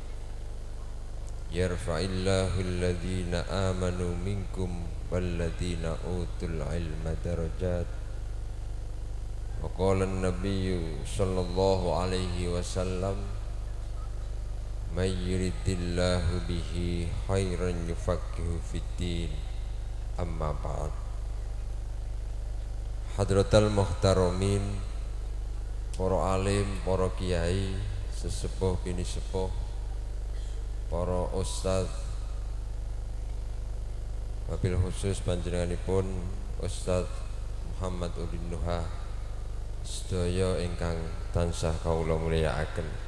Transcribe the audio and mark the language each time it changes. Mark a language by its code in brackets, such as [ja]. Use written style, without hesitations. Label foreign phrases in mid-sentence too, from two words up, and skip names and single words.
[ar] يرفع الله الذين آمنوا منكم والذين أوتوا العلم درجات وقال النبي صلى الله عليه وسلم من يرد الله به خيرا يفقهه في الدين. أما بعد. حضرات المحترمين, [jv] para alim, para kiai, sesepuh bini sepuh, para ustaz, [ar] وبالخصوص [jv] panjenenganipun Ustaz Muhammad Udin Nuha, sedaya ingkang tansah kawula mulyakaken.